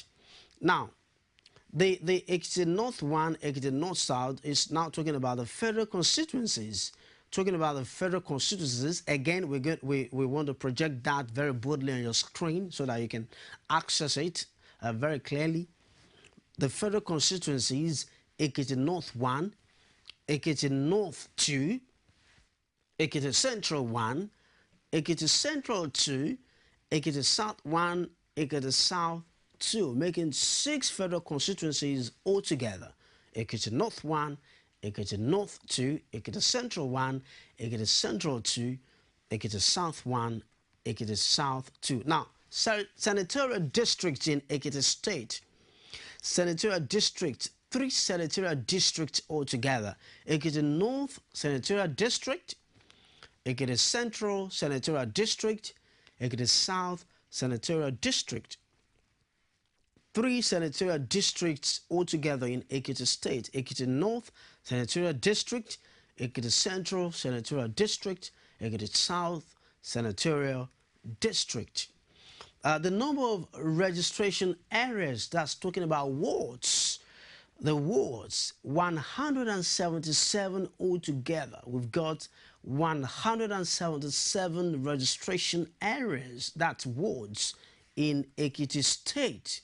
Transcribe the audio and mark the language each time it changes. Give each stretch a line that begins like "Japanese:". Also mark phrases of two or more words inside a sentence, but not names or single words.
English: Now, the Ekiti North 1, Ekiti North South is now talking about the federal constituencies. Talking about the federal constituencies, again, we want to project that very boldly on your screen so that you can access it very clearly. The federal constituencies: Ekiti North 1, Ekiti North 2, Ekiti Central 1, Ekiti Central 2, Ekiti South 1, Ekiti South 2, making 6 federal constituencies altogether. Ekiti North 1, Ekiti North 2, Ekiti Central 1, Ekiti Central 2, Ekiti South 1, Ekiti South 2. Now, senatorial districts in Ekiti State. Senatorial district, 3 senatorial districts altogether. Ekiti North Senatorial District, Ekiti Central Senatorial District, Ekiti South Senatorial District. 3 senatorial districts altogether in Ekiti State. Ekiti North Senatorial District, Ekiti Central Senatorial District, Ekiti South Senatorial District. The number of registration areas, that's talking about wards. The wards, 177 altogether. We've got 177 registration areas, that's wards, in Ekiti State.